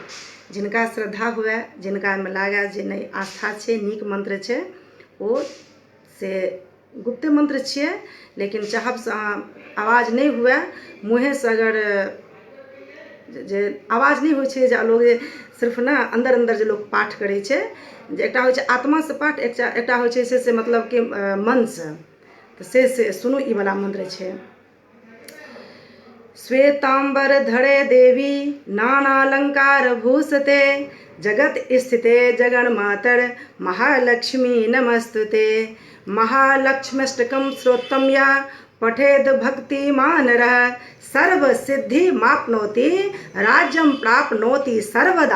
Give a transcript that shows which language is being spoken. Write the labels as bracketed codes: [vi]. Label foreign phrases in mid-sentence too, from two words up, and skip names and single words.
[mai] जिनका श्रद्धा हुए जिनका में लागे जे नहीं आस्था छै नीक मंत्र छै ओ से गुप्त मंत्र छियै लेकिन चाहब से अहाँ आवाज नहीं हुए मुँहे से अगर जे आवाज नहीं होइ छै जे लोग सिर्फ ना अंदर अंदर जे लोग पाठ करै छै जे एकटा होइ छै आत्मा से पाठ एकटा होइ छै से मतलब कि मन से तो से सुनू ई वाला मंत्र छै। [sa] श्वेतांबर धरे देवी नानालंकार भूषते जगत स्थिते जगन्मातर महालक्ष्मी नमस्तुते। महालक्ष्म्यष्टकं श्रोत्रं यः पठेद भक्तिमानः सर्व सिद्धि माप्नोति राज्यं प्राप्नोति सर्वदा।